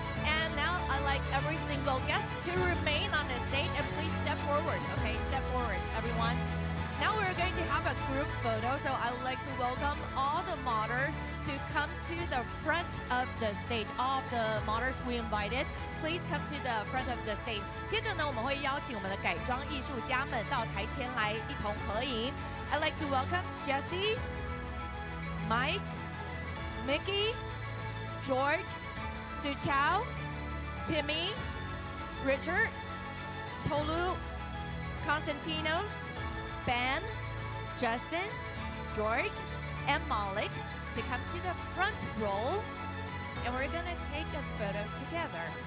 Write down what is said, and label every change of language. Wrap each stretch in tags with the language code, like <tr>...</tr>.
<en>And now I'd like every single guest to remain on the stage and please step forward. Okay, step forward, everyone. Now we're going to have a group photo, so I would like to welcome all the modders to come to the front of the stage. All of the modders we invited, please come to the front of the stage.</en> <zh>接着呢，我们会邀请我们的改装艺术家们到台前来一同合影。</zh> <en>I'd like to welcome Jesse, Mike, Mickey, George, Su Chao, Timmy, Richard, Tolu, Konstantinos, Ben, Justin, George, and Malik to come to the front row, and we're gonna take a photo together.</en>